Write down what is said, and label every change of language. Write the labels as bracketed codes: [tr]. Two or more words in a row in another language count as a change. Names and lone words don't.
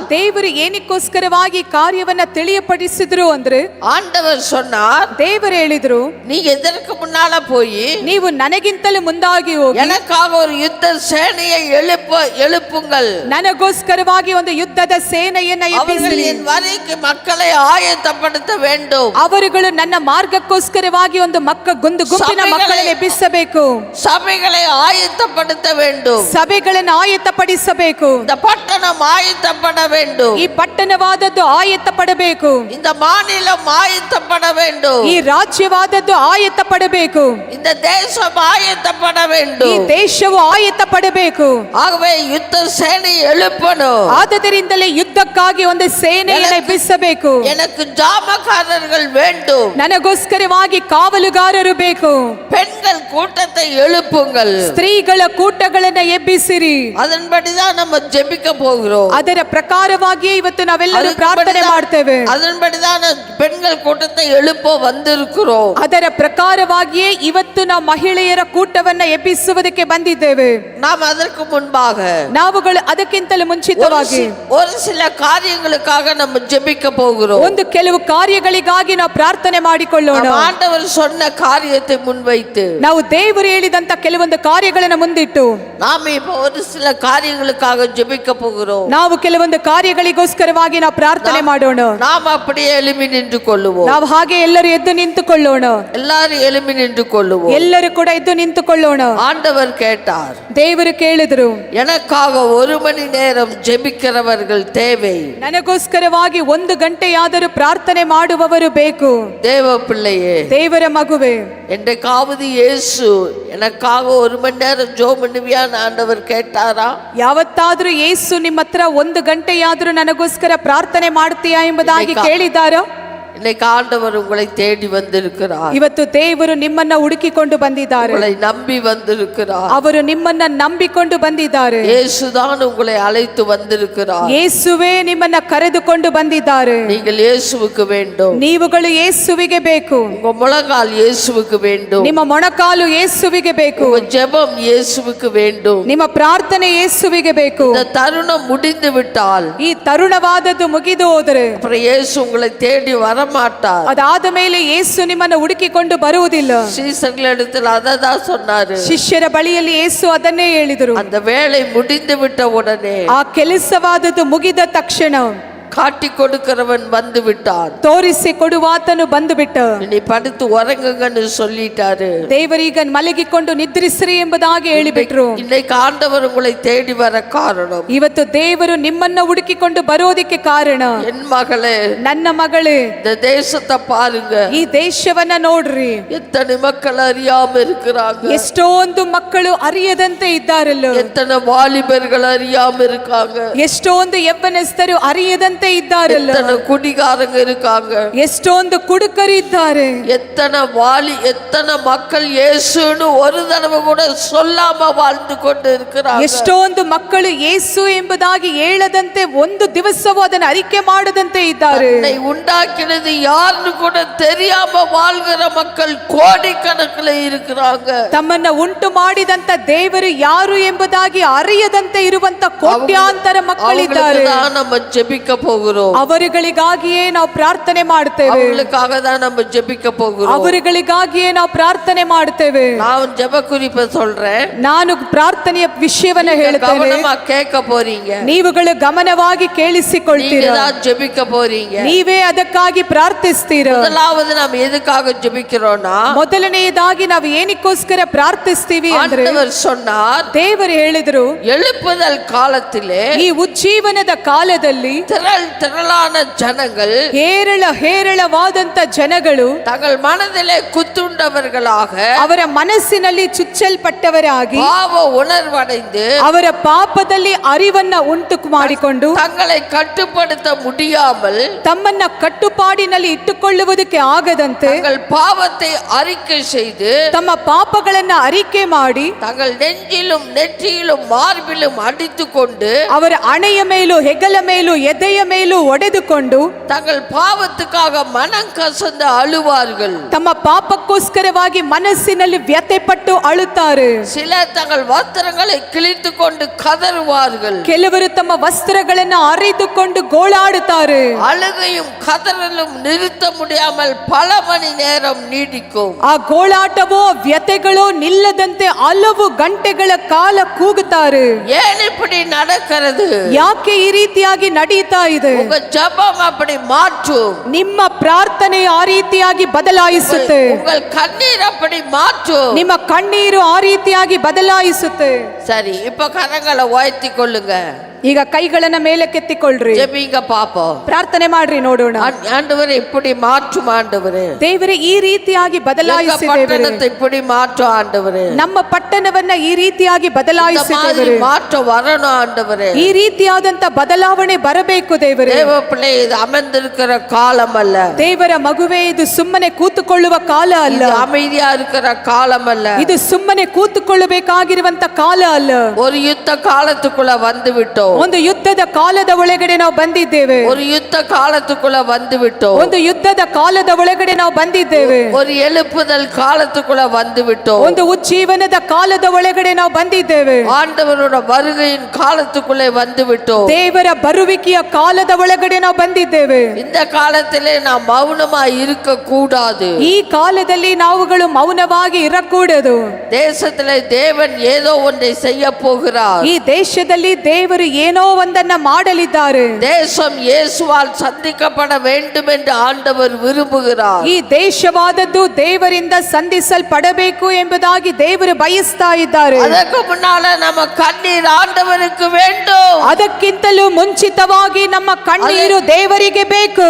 [kn] ದೇವರು ಏನಕ್ಕೋಸ್ಕರವಾಗಿ ಕಾರ್ಯವನ್ನ ತಿಳಿಯಪಡಿಸಿದ್ರು ಅಂದ್ರೆ, [ta] ஆண்டவர் சொன்னார், [kn] ದೇವರು ಹೇಳಿದ್ರು, [ta] நீங்க இதற்கு முன்னால போய் [kn] ನೀವು ನನಗಿಂತಲೂ ಮುಂದಾಗಿ ಹೋಗಿ [ta] எனக்காக ஒரு யுத்த சேனையை எழுப்புங்கள். [kn] ನನಗೋಸ್ಕರವಾಗಿ ಒಂದು ಯುದ್ಧದ ಸೇನೆಯನ್ನ ಎಬ್ಬಿಸಿರಿ. [ta] என் வரைக்கு மக்களை ஆயத்தப்படுத்த வேண்டும். [kn] ಅವರುಗಳು ನನ್ನ ಮಾರ್ಗಕ್ಕೋಸ್ಕರವಾಗಿ ಒಂದು ಗುಂಪಿನ ಮಕ್ಕಳನ್ನು ಎಬ್ಬಿಸಬೇಕು. [ta] சபைகளை ஆயத்தப்படுத்த வேண்டும். [kn] ಸಭೆಗಳನ್ನು ಆಯತ್ತಪಡಿಸಬೇಕು. [ta] இந்த பட்டணம் ஆயத்தப்பட வேண்டும். [kn] ಈ ಪಟ್ಟಣವಾದದ್ದು ಆಯತ್ತಪಡಬೇಕು. [ta] இந்த மாநிலம் ஆயத்தப்பட வேண்டும். [kn] ಈ ರಾಜ್ಯವಾದದ್ದು ಆಯತ್ತಪಡಬೇಕು. [ta] இந்த தேசம் ஆயத்தப்பட [kn] ಈ [ta] வேண்டும். [kn] ದೇಶವು ಆಯತ್ತಪಡಬೇಕು. [ta] ஆகவே யுத்த சேனை எழுப்பணும். [kn] ಆದ್ದರಿಂದಲೇ ಯುದ್ಧಕ್ಕಾಗಿ ಒಂದು ಸೇನೆಯನ್ನು ಎಬ್ಬಿಸಬೇಕು. [ta] எனக்கு ஜாமக்காரர்கள் வேண்டும். [kn] ನನಗೋಸ್ಕರವಾಗಿ ಕಾವಲುಗಾರರು ಬೇಕು. [ta] பெண்கள் கூட்டத்தை எழுப்புங்கள். [kn] ಸ್ತ್ರೀಗಳ ಕೂಟಗಳನ್ನು ಎಬ್ಬಿಸಿರಿ. [ta] அதன்படிதான் நம்ம ஜெபிக்க போகிறோம். [kn] ಅದರ ಪ್ರಕಾರವಾಗಿ ಇವತ್ತು ನಾವೆಲ್ಲರೂ ಪ್ರಾರ್ಥನೆ ಮಾಡ್ತೇವೆ. [ta] அதன்படிதான் பெண்கள் கூட்டத்தை எழுப்ப வந்திருக்கிறோம். [kn] ಅದರ ಪ್ರಕಾರವಾಗಿಯೇ ಇವತ್ತು ನಾವು ಮಹಿಳೆಯರ ಕೂಟವನ್ನ ಎಬ್ಬಿಸುವುದಕ್ಕೆ ಬಂದಿದ್ದೇವೆ. [ta] நாம் அதற்கு முன்பாக [kn] ನಾವುಗಳು ಅದಕ್ಕಿಂತಲೂ ಮುಂಚಿತವಾಗಿ [ta] ஒரு சில காரியங்களுக்காக நம்ம ஜெபிக்க போகிறோம். [kn] ಒಂದು ಕೆಲವು ಕಾರ್ಯಗಳಿಗಾಗಿ ನಾವು ಪ್ರಾರ್ಥನೆ ಮಾಡಿಕೊಳ್ಳೋಣ. [ta] ஆண்டவர் சொன்ன காரியத்தை முன்வைத்து [kn] ನಾವು ದೇವರು ಹೇಳಿದಂತ ಕೆಲವೊಂದು ಕಾರ್ಯಗಳನ್ನು ಮುಂದಿಟ್ಟು [ta] நாம் இப்போ ஒரு சில காரியங்களுக்காக ஜெபிக்க போகிறோம். [kn] ನಾವು ಕೆಲವೊಂದು ಕಾರ್ಯಗಳಿಗೋಸ್ಕರವಾಗಿ ನಾವು ಪ್ರಾರ್ಥನೆ ಮಾಡೋಣ. [ta] நாம் அப்படியே எழும்பி நின்று கொள்ளுவோம். [kn] ನಾವು ಹಾಗೆ ಎಲ್ಲರೂ ಎದ್ದು ನಿಂತುಕೊಳ್ಳೋಣ. [ta] எல்லாரும் எழும்பி நின்று கொள்ளுவோம். [kn] ಎಲ್ಲರೂ ಕೂಡ ಎದ್ದು ನಿಂತುಕೊಳ್ಳೋಣ. [ta] ஆண்டவர் கேட்டார், [kn] ದೇವರು ಕೇಳಿದ್ರು, [ta] எனக்காக 1 மணி நேரம் ஜெபிக்கிறவர்கள் தேவை. [kn] ನನಗೋಸ್ಕರವಾಗಿ 1 ಗಂಟೆಯಾದರೂ ಪ್ರಾರ್ಥನೆ ಮಾಡುವವರು ಬೇಕು. [ta] தேவ பிள்ளையே, [kn] ದೇವರ ಮಗುವೆ, [ta] என்றைக்காவது இயேசு எனக்காக 1 மணி நேரம் ஜெபம் பண்ணுவியான்னு ஆண்டவர் கேட்டாரா? [kn] ಯಾವತ್ತಾದ್ರೂ ಯೇಸು ನಿಮ್ಮ ಹತ್ರ 1 ಗಂಟೆಯಾದರೂ ನನಗೋಸ್ಕರ ಪ್ರಾರ್ಥನೆ ಮಾಡ್ತೀಯಾ ಎಂಬುದಾಗಿ ಕೇಳಿದಾರೋ? [ta] இன்னைக்கு ஆண்டவர் உங்களை தேடி வந்திருக்கிறார். [kn] ಇವತ್ತು ದೇವರು ನಿಮ್ಮನ್ನ ಹುಡುಕಿಕೊಂಡು ಬಂದಿದ್ದಾರೆ. [ta] உங்களை நம்பி வந்திருக்கிறார். [kn] ಅವರು ನಿಮ್ಮನ್ನ ನಂಬಿಕೊಂಡು ಬಂದಿದ್ದಾರೆ. [ta] இயேசுதான் உங்களை அழைத்து வந்திருக்கிறார். [kn] ಯೇಸುವೇ ನಿಮ್ಮನ್ನ ಕರೆದುಕೊಂಡು ಬಂದಿದ್ದಾರೆ. [ta] நீங்கள் இயேசுவுக்கு வேண்டும். [kn] ನೀವುಗಳು ಯೇಸುವಿಗೆ ಬೇಕು. [ta] உங்க முழங்கால் இயேசுவுக்கு வேண்டும். [kn] ನಿಮ್ಮ ಮೊಣಕಾಲು ಯೇಸುವಿಗೆ ಬೇಕು. [ta] உங்க ஜெபம் இயேசுவுக்கு வேண்டும். [kn] ನಿಮ್ಮ ಪ್ರಾರ್ಥನೆ ಯೇಸುವಿಗೆ ಬೇಕು. [ta] இந்த தருணம் முடிந்து விட்டால், [kn] ಈ ತರುಣವಾದದ್ದು ಮುಗಿದು ಹೋದರೆ [ta] அப்புறம் இயேசு உங்களை தேடி வரமாட்டார். [kn] ಅದಾದ ಮೇಲೆ ಯೇಸು ನಿಮ್ಮನ್ನು ಹುಡುಕಿಕೊಂಡು ಬರುವುದಿಲ್ಲ. [ta] சீசர்களிடத்தில் அததான் சொன்னாரு. [kn] ಶಿಷ್ಯರ ಬಳಿಯಲ್ಲಿ ಯೇಸು ಅದನ್ನೇ ಹೇಳಿದರು. [ta] அந்த வேலை முடிந்து விட்ட உடனே, [kn] ಆ ಕೆಲಸವಾದದ್ದು ಮುಗಿದ ತಕ್ಷಣ [ta] காட்டி கொடுக்கிறவன் வந்து விட்டான். [kn] ತೋರಿಸಿ ಕೊಡುವಾತನು ಬಂದು ಬಿಟ್ಟ. [ta] நீ படுத்து உறங்குங்கன்னு சொல்லிட்டாரு. [kn] ದೇವರೀಗ ಮಲಗಿಕೊಂಡು ನಿದ್ರಿಸ್ರಿ ಎಂಬುದಾಗಿ ಹೇಳಿಬಿಟ್ರು. [ta] இன்னைக்கு ஆண்டவர் உங்களை தேடி வர காரணம், [kn] ಇವತ್ತು ದೇವರು ನಿಮ್ಮನ್ನ ಹುಡುಕಿಕೊಂಡು ಬರೋದಿಕ್ಕೆ ಕಾರಣ, [ta] என் மகளே, [kn] ನನ್ನ ಮಗಳೇ, [ta] இந்த தேசத்தை பாருங்க. [kn] ಈ ದೇಶವನ್ನ ನೋಡ್ರಿ. [ta] எத்தனை மக்கள் அறியாம இருக்கிறாங்க. [kn] ಎಷ್ಟೊಂದು ಮಕ್ಕಳು ಅರಿಯದಂತೆ ಇದ್ದಾರಲ್ಲ. [ta] எத்தனை வாலிபர்கள் அறியாம இருக்காங்க. [kn] ಎಷ್ಟೊಂದು ಯೌವನಸ್ಥರು ಅರಿಯದಂತೆ ಇದ್ದಾರಲ್ಲ. [ta] எத்தனை குடிகாரங்க இருக்காங்க. [kn] ಎಷ್ಟೊಂದು ಕುಡುಕರು ಇದ್ದಾರೆ. [ta] எத்தனை மக்கள் இயேசுன்னு ஒரு தடவை கூட சொல்லாம வாழ்ந்து கொண்டு இருக்கிறாங்க. [kn] ಎಷ್ಟೊಂದು ಮಕ್ಕಳು ಯೇಸು ಎಂಬುದಾಗಿ ಹೇಳದಂತೆ ಒಂದು ದಿವಸವೂ ಅದನ್ನು ಅರಿಕೆ ಮಾಡದಂತೆ ಇದ್ದಾರೆ. [ta] தன்னை உண்டாக்கினது யாருன்னு கூட தெரியாம வாழ்கிற மக்கள் கோடிக்கணக்கில் இருக்கிறாங்க. [kn] ತಮ್ಮನ್ನ ಉಂಟು ಮಾಡಿದಂತ ದೇವರು ಯಾರು ಎಂಬುದಾಗಿ ಅರಿಯದಂತೆ ಇರುವಂತ ಕೋಟ್ಯಾಂತರ ಮಕ್ಕಳಿದ್ದಾರೆ. [ta] நம்ம ஜெபிக்க போகிறோம். [kn] ಅವರುಗಳಿಗಾಗಿಯೇ ನಾವು ಪ್ರಾರ್ಥನೆ ಮಾಡುತ್ತೇವೆ. [ta] அவங்களுக்காக தான் நம்ம ஜெபிக்க போகிறோம். [kn] ಅವರುಗಳಿಗಾಗಿಯೇ ನಾವು ಪ್ರಾರ್ಥನೆ ಮಾಡುತ್ತೇವೆ. [ta] நான் ஜெப குறிப்பை சொல்றேன். [kn] ನಾನು ಪ್ರಾರ್ಥನೆಯ ವಿಷಯವನ್ನ ಹೇಳುತ್ತೇನೆ. [ta] கவனமா கேட்க போறீங்க. [kn] ನೀವುಗಳು ಗಮನವಾಗಿ ಕೇಳಿಸಿಕೊಳ್ತೀರಾ. [ta] நீங்க தான் ஜெபிக்க போறீங்க. [kn] ನೀವೇ ಅದಕ್ಕಾಗಿ ಪ್ರಾರ್ಥಿಸ್ತೀರಾ. [ta] முதலாவது நாம் எதுக்காக ஜெபிக்கிறோம்னா, [kn] ಮೊದಲನೆಯದಾಗಿ ನಾವು ಏನಕ್ಕೋಸ್ಕರ ಪ್ರಾರ್ಥಿಸ್ತೀವಿ ಅಂದ್ರೆ, [ta] ஆண்டவர் சொன்னார், [kn] ದೇವರು ಹೇಳಿದ್ರು, [ta] எழுப்புதல் காலத்திலே [kn] ಈ ಉಜ್ಜೀವನದ ಕಾಲದಲ್ಲಿ [ta] திரளான ஜனங்கள், [kn] ಹೇರಳವಾದಂತ ಜನಗಳು [ta] தங்கள் மனதிலே குத்துண்டவர்களாக, [kn] ಅವರ ಮನಸ್ಸಿನಲ್ಲಿ ಚುಚ್ಚಲ್ಪಟ್ಟವರಾಗಿ, [ta] பாவ உணர்வடைந்து, [kn] ಅವರ ಪಾಪದಲ್ಲಿ ಅರಿವನ್ನ ಉಂಟು ಮಾಡಿಕೊಂಡು, [ta] தங்களை கட்டுப்படுத்த முடியாமல், [kn] ತಮ್ಮನ್ನ ಕಟ್ಟುಪಾಡಿನಲ್ಲಿ ಇಟ್ಟುಕೊಳ್ಳುವುದಕ್ಕೆ ಆಗದಂತೆ, [ta] தங்கள் பாவத்தை அறிக்கை செய்து, [kn] ತಮ್ಮ ಪಾಪಗಳನ್ನ ಅರಿಕೆ ಮಾಡಿ, [ta] தங்கள் நெஞ்சிலும் நெற்றியிலும் மார்பிலும் அடித்துக்கொண்டு, [kn] ಅವರ ಹಣೆಯ ಮೇಲೂ ಹೆಗಲ ಮೇಲೂ ಎದೆಯ ಮೇಲೂ ಒಡೆದುಕೊಂಡು, [ta] தங்கள் பாவத்துக்காக மனம் கசந்து அழுவார்கள். [kn] ತಮ್ಮ ಪಾಪಕ್ಕೋಸ್ಕರವಾಗಿ ಮನಸ್ಸಿನಲ್ಲಿ ವ್ಯಥೆಪಟ್ಟು ಅಳುತ್ತಾರೆ. [ta] சிலர் தங்கள் வஸ்திரங்களை கிழித்து கொண்டு கதறுவார்கள். [kn] ಕೆಲವರು ತಮ್ಮ ವಸ್ತ್ರಗಳನ್ನು ಹರಿದುಕೊಂಡು ಗೋಳಾಡುತ್ತಾರೆ. [ta] அழுகையும் கதறலும் நிறுத்த முடியாமல் பல மணி நேரம் நீடிக்கும். [kn] ಆ ಗೋಳಾಟವೋ ವ್ಯಥೆಗಳೋ ನಿಲ್ಲದಂತೆ ಹಲವು ಗಂಟೆಗಳ ಕಾಲ ಕೂಗುತ್ತಾರೆ. [ta] ஏன் இப்படி நடக்கிறது? [kn] ಯಾಕೆ ಈ ರೀತಿಯಾಗಿ ನಡೀತಾ ಇದೆ? [ta] உங்க ஜெபம் அப்படி மாற்றும். [kn] ನಿಮ್ಮ ಪ್ರಾರ್ಥನೆ ಆ ರೀತಿಯಾಗಿ ಬದಲಾಯಿಸುತ್ತೆ. [ta] உங்கள் கண்ணீர் அப்படி மாற்றும். [kn] ನಿಮ್ಮ ಕಣ್ಣೀರು ಆ ರೀತಿಯಾಗಿ ಬದಲಾಯಿಸುತ್ತೆ. [ta] சரி, இப்ப கரங்களை உயர்த்தி கொள்ளுங்க. [kn] ಈಗ ಕೈಗಳನ್ನ ಮೇಲಕ್ಕೆತ್ತಿಕೊಳ್ಳ್ರಿ. [ta] ஜெபிங்க பாப்போம். [kn] ಪ್ರಾರ್ಥನೆ ಮಾಡ್ರಿ ನೋಡೋಣ. [ta] ஆண்டவரே இப்படி மாற்றும் ஆண்டவரே. [kn] ದೇವರೇ ಈ ರೀತಿಯಾಗಿ ಬದಲಾಯಿಸಿ [ta] பட்டணத்தை இப்படி மாற்றும் ஆண்டவரே. [kn] ನಮ್ಮ ಪಟ್ಟಣವನ್ನ ಈ ರೀತಿಯಾಗಿ ಬದಲಾಯಿಸಿ ದೇವರೇ. [ta] மாற்றம் வரணும் ஆண்டவரே. [kn] ಈ ರೀತಿಯಾದಂತ ಬದಲಾವಣೆ ಬರಬೇಕು ದೇವರೇ. [ta] தேவ பிள்ளை, இது அமர்ந்திருக்கிற காலம் அல்ல. [kn] ದೇವರ ಮಗುವೇ, ಇದು ಸುಮ್ಮನೆ ಕೂತುಕೊಳ್ಳುವ ಕಾಲ ಅಲ್ಲ. [ta] இது அமைதியா இருக்கிற காலம் அல்ல. [kn] ಇದು ಸುಮ್ಮನೆ ಕೂತುಕೊಳ್ಳಬೇಕಾಗಿರುವಂತ ಕಾಲ ಅಲ್ಲ. [ta] ஒரு யுத்த காலத்துக்குள்ள வந்து விட்டோம். [kn] ಒಂದು ಯುದ್ಧದ ಕಾಲದ ಒಳಗಡೆ ನಾವು ಬಂದಿದ್ದೇವೆ. [ta] ஒரு யுத்த காலத்துக்குள்ள வந்து விட்டோம். [kn] ಒಂದು ಯುದ್ಧದ ಕಾಲದ ಒಳಗಡೆ ನಾವು ಬಂದಿದ್ದೇವೆ. [ta] ஒரு எழுப்புதல் காலத்துக்குள்ள வந்து விட்டோம். [kn] ಒಂದು ಉಜ್ಜೀವನದ ಕಾಲದ ಒಳಗಡೆ ನಾವು ಬಂದಿದ್ದೇವೆ. [ta] ஆண்டவரோட வருகையின் காலத்துக்குள்ளே வந்து விட்டோம். [kn] ದೇವರ ಬರುವಿಕೆಯ ಕಾಲದ ಒಳಗಡೆ ನಾವು ಬಂದಿದ್ದೇವೆ. [ta] இந்த காலத்திலே நாம் மௌனமா இருக்க கூடாது. [kn] ಈ ಕಾಲದಲ್ಲಿ ನಾವುಗಳು ಮೌನವಾಗಿ ಇರಕೂಡದು. [ta] தேசத்திலே தேவன் ஏதோ ஒன்றை செய்ய போகிறார். [kn] ಈ ದೇಶದಲ್ಲಿ ದೇವರು ಏನೋ ಒಂದನ್ನ ಮಾಡಲಿದ್ದಾರೆ. [ta] தேசம் இயேசுவால் சந்திக்கப்பட வேண்டும் என்று ஆண்டவர் விரும்புகிறார். [kn] ಈ ದೇಶವಾದದ್ದು ದೇವರಿಂದ ಸಂಧಿಸಲ್ಪಡಬೇಕು ಎಂಬುದಾಗಿ ದೇವರು ಬಯಸ್ತಾ ಇದ್ದಾರೆ. [ta] அதுக்கு முன்னால நம்ம கண்ணீர் ஆண்டவருக்கு வேண்டும். [kn] ಅದಕ್ಕಿಂತಲೂ ಮುಂಚಿತವಾಗಿ ನಮ್ಮ ಕಣ್ಣೀರು ದೇವರಿಗೆ ಬೇಕು.